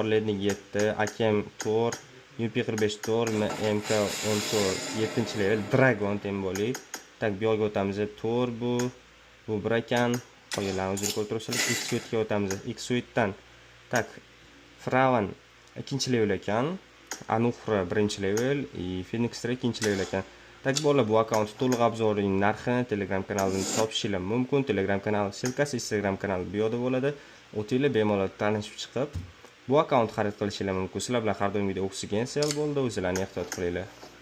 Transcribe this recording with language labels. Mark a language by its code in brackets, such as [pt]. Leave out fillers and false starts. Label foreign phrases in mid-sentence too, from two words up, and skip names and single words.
[uz] Ledning 7, AKM 4, UP45 4, MK14 7-level Dragon temboli. Tak bu yerga o'tamiz. Turbo bu bir ekan. Qolganlarni o'zingizlar ko'rib turibsizlar. X-Suite ga o'tamiz. X-Suite dan tak Fraven 2-level ekan. Anuhra 1-level, Phoenix 2-level ekan. Tak bolalar bu akkaunt to'liq obzorining narxini Telegram kanalidan topishingiz mumkin. Telegram kanal ссылкасы Instagram kanal bu yerda bo'ladi. O'tinglar bemalol tanishib chiqib bu akkaunt xarid qilishingiz mumkin. Sizlar bilan har doim video Gamesel bo'ldi. O'zingizlarni ehtiyot qilinglar.